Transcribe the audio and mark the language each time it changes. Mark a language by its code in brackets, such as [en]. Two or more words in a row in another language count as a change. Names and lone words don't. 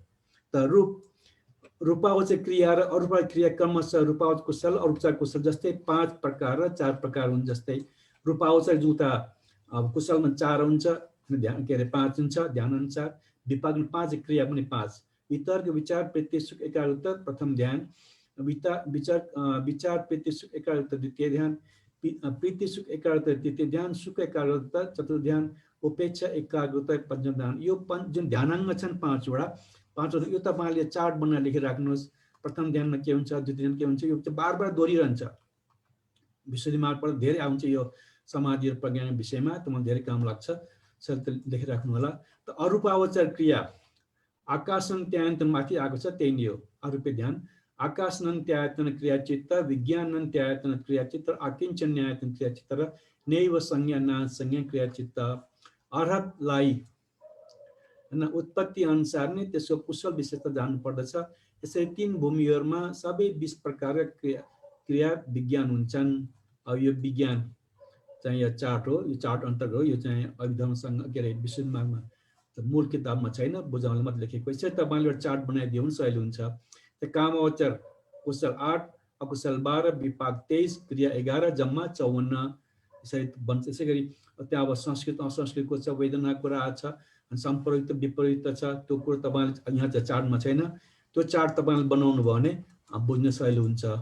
[ne] त रूपावचर क्रिया र अरूपावचर क्रिया क्रमशः रूपावचर कुशल अरूपावचर कुशल जस्तै 5 प्रकार र 4 प्रकार हुन्। जस्तै रूपावचर जुता अब कुशलमा 4 हुन्छ, ध्यान के अरे 5 हुन्छ ध्यान अनुसार विपाक 5 क्रिया पनि 5 वितर्क विचार प्रीति सुख एकाग्रता प्रथम ध्यान विचार प्रीति सुख एकाग्रता द्वितीय ध्यान प्रीति सुख एकाग्रता तृतीय ध्यान सुख एकाग्रता चतुर्थ ध्यान उपेक्षा एकाग्रता पञ्चम ध्यान यो जुन ध्यानाङ्ग छन् 5 वटा यो तपाईले चार्ट बनाएर लेखिराख्नुहोस् प्रथम ध्यानमा के हुन्छ द्वितीय ध्यान के हुन्छ यो बारबार दोहोरिरहन्छ विशुद्धि मार्गबाट धेरै आउँछ यो समाधि र प्रज्ञान विषयमा तपाईलाई धेरै काम लाग्छ सर लेखिराख्नु होला त अरूपावचर क्रिया आकाशन्त्यायतन माथि आएको छ त्यही नै हो अरूपे ध्यान आकाशनन्त्यायतन क्रियाचित्त विज्ञानन्त्यायतन क्रियाचित्त आकिञ्चन्यायतन क्रियाचित्त र नैव संज्ञा ना संज्ञा क्रियाचित्त अर्हतलाई हैन उत्पत्ति अनुसार नै त्यसको कुशल विशेषता जान्नु पर्दछ यसरी 3 भूमिहरुमा सबै 20 प्रकारका क्रिया विज्ञान हुन्छन् यो विज्ञान चाहिँ यो चार्ट हो यो चार्ट अन्तर्गत हो यो चाहिँ अभिधर्मसँग के रे विशुद्ध मार्गमा मूल किताबमा छैन बुझाउन मात्र लेखेको छ तपाईले एउटा चार्ट बनाइदियो भने सजिलो हुन्छ त कामोचर कुशल 8 अकुशल 12 विपाक 23 क्रिया 11 जम्मा 54 यसरी बन्छ यसैगरी त्यहाँ अब संस्कृत असंस्कृतको छ वेदना कुरा छ सम्प्रयुक्त विपरीत छ त्यो कुरा तपाईले यहाँ चाहिँ चार्टमा छैन त्यो चार्ट तपाईले बनाउनु भयो भने बुझ्न सजिलो हुन्छ